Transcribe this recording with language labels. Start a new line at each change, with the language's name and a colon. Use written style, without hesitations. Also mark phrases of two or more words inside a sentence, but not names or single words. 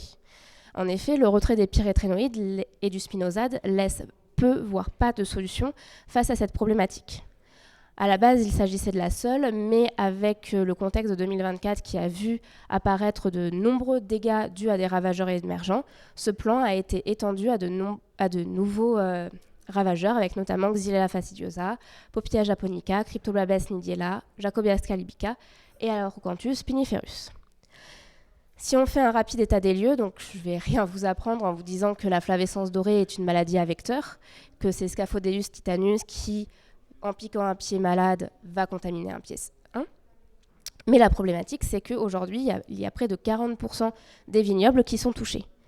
French: En effet, le retrait des pyrétrénoïdes et du spinosade laisse peu, voire pas de solution face à cette problématique. À la base, il s'agissait de la seule, mais avec le contexte de 2024 qui a vu apparaître de nombreux dégâts dus à des ravageurs émergents, ce plan a été étendu à de nouveaux ravageurs, avec notamment Xylella fastidiosa, Popillia japonica, Cryptoblabes nidiella, Jacobiasca libica et Alocanthus spiniferus. Si on fait un rapide état des lieux, donc je ne vais rien vous apprendre en vous disant que la flavescence dorée est une maladie à vecteur, que c'est Scaphodeus titanus qui, en piquant un pied malade, va contaminer un pied sain. Mais la problématique, c'est qu'aujourd'hui, il y a près de 40% des vignobles qui sont touchés.